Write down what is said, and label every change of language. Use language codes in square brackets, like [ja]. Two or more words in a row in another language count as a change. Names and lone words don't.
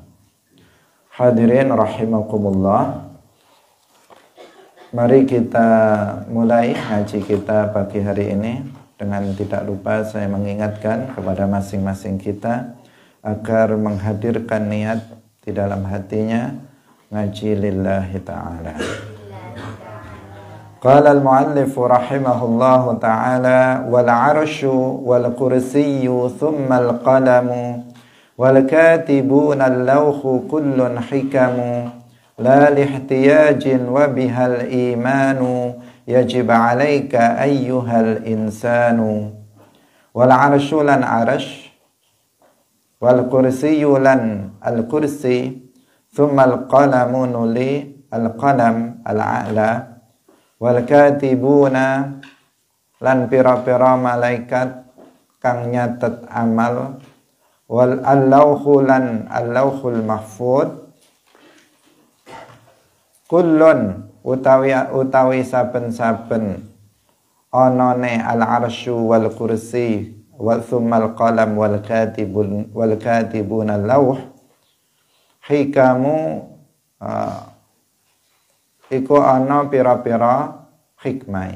[ar] حاضرين رحمكم الله, [id] mari kita mulai ngaji kita pagi hari ini dengan tidak lupa saya mengingatkan kepada masing-masing kita agar menghadirkan niat di dalam hatinya ngaji [ar] لله تعالى. قال المؤلف رحمه الله تعالى والعرش والكرسي ثم القلم والكاتبون اللوح كل حكم لا لاحتياج وبها الإيمان يجب عليك أيها الإنسان. والعرش [jv] lan 'arsy [ar] والكرسي [jv] lan al-kursi [ar] ثم القلم [jv] nuli [ar] القلم الأعلى والكاتبون [jv] lan pira-pira malaikat kang nyatet amal [ar] واللوح [jv] lan [ar] اللوح المحفوظ [jv] kullun utawi saben-saben onone [ar] العرش والكرسي وثم القلم والكاتبون لوح [jv] hikamu iku ana pira-pira hikmah.